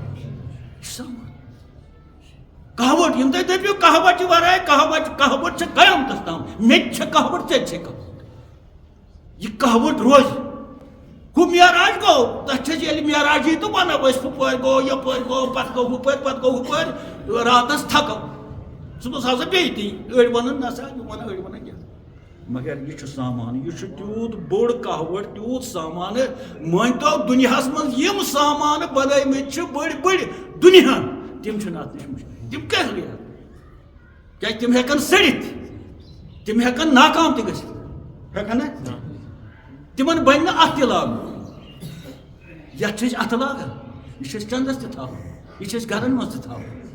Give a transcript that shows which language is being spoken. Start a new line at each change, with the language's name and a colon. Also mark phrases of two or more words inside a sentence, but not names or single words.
Kashmiri: کہاوت یم تُہۍ دٔپِو کہاوتہِ ورٲے کہاوت چھِ قیامتس تام مےٚ تہِ چھِ کہاوت ژےٚ تہِ چھے کہاوت یہ کہاوت روز ہو معراج گو تک معراجی تو ونو ہپر گو یپر گو پتہ گو ہپر پتہ گو ہپر راتس تھکو صبح ہسا بیٚیہِ تی أڑۍ ونان نسا أڑۍ ونان کیٛاہ مگر یہ سامان یہ تیوت بوڑ کہاوت تیوت سامان مٲنتو دنیاہس منٛز یم سامان بنٲومٕتۍ چھِ بٔڑۍ بٔڑۍ دنیاہن تم چھِنہٕ اتھ نش مشکل تم کیٛاہ کیٛازِ تم ہٮ۪کن سٔڑِتھ تم ہٮ۪کن ناکام تہِ گٔژھِتھ ہٮ۪کن نا تمن بن نہٕ اتھ تہِ لاگُن یتھ چھِ أسۍ اتھٕ لاگان یہِ چھِ أسۍ چندس تہِ تھاوان یہِ چھِ أسۍ گرن منٛز تہِ تھاوان